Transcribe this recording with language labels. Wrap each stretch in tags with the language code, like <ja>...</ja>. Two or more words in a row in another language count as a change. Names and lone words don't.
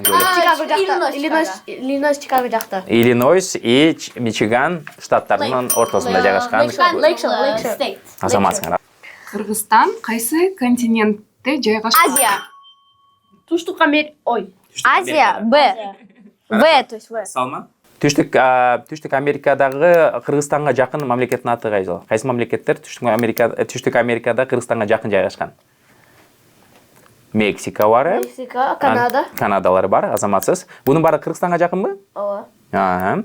<ky>Чикаго жакта. Иллинойс Чикаго жакта. Иллинойс и Мичиган штаттарынын ортосунда жайгашкан. Lakeshore. Азаматсыңар. Кыргызстан кайсы континентте жайгашкан? Азия. Туштук Америка. Ой. Азия. Б,</ky> <ru>то есть В.</ru> <ky>Салман. Түштүк Америкадагы Кыргызстанга жакын мамлекеттин аты кайсы? Кайсы мамлекеттер Түштүк Америкада Кыргызстанга жакын жайгашкан? Мексика бар. Мексика, Канада. Канадалар бар, азаматсыз. Бунун баары Кыргызстанга жакынбы? Ооба.</ky>